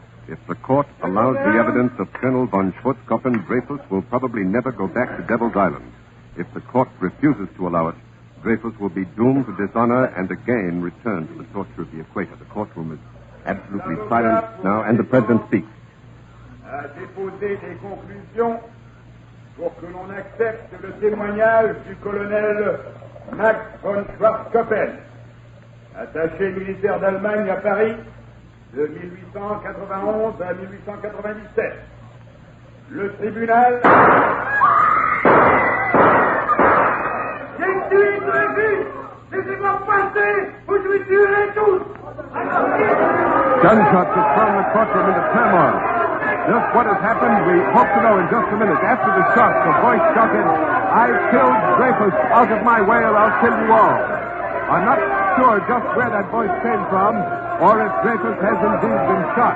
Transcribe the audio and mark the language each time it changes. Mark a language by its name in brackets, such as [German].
[English] If the court allows the evidence of Colonel von Schwarzkopfen, Dreyfus will probably never go back to Devil's Island. If the court refuses to allow it, Dreyfus will be doomed to dishonor and again return to the torture of the equator. The courtroom is absolutely silent now, and the president speaks. [French] À déposer des conclusions pour que l'on accepte le témoignage du colonel Max von Schwarzkopfen, attaché militaire d'Allemagne à Paris, de 1891 à 1897. Le tribunal... J'ai tué Dreyfus! Laissez-moi passer ou je vais tuer tous! [English] Gunshots have thrown the courtroom into turmoil. Just what has happened, we hope to know in just a minute. After the shots, the voice shouted, "I killed Dreyfus. Out of my way or I'll kill you all." I'm not sure just where that voice came from, or if Dreyfus has indeed been shot.